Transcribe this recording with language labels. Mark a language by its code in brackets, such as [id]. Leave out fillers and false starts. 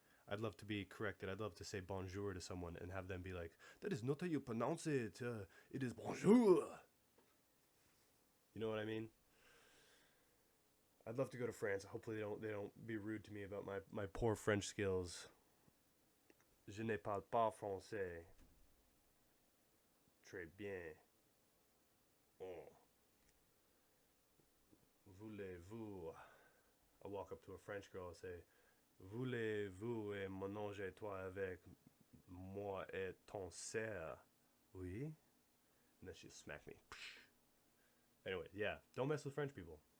[en] I'd love to be corrected. I'd love to say bonjour to someone and have them be like, that is not how you pronounce it. It is bonjour. You know what I mean? I'd love to go to France. Hopefully they don't be rude to me about my poor French skills. [fr] Je ne parle pas français. Très bien. Oh. Voulez-vous? [en] I'll walk up to a French girl and say, [fr] voulez-vous mélanger toi avec moi et ton sœur? Oui? [en] And then she smacked me. Anyway, yeah, don't mess with French people.